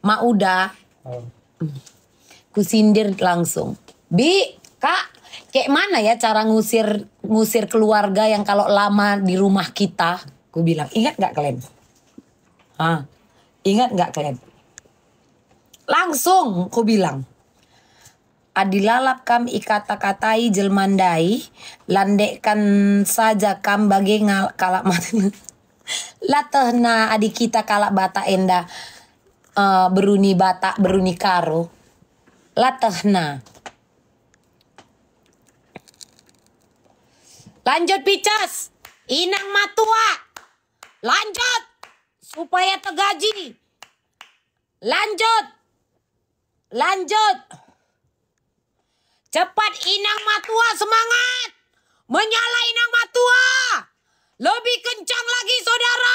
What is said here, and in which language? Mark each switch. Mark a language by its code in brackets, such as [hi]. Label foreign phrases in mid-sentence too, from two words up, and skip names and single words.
[id] Ku sindir langsung. Bi, Kak, kayak mana ya cara ngusir keluarga yang kalau lama di rumah kita? Ku bilang, ingat gak kalian? Hah? Ingat gak kalian? Langsung ku bilang. [btx] Adilalap kam ikata-katai jelmandai, landekkan saja kam bagi kalak mati. Latehna adik kita kalak bata enda beruni bata beruni karo. Latehna. [id] Lanjut picas. Inang matua. Lanjut. Supaya tergaji. Lanjut. Lanjut. Cepat Inang Matua semangat. Menyala Inang Matua. Lebih kencang lagi saudara.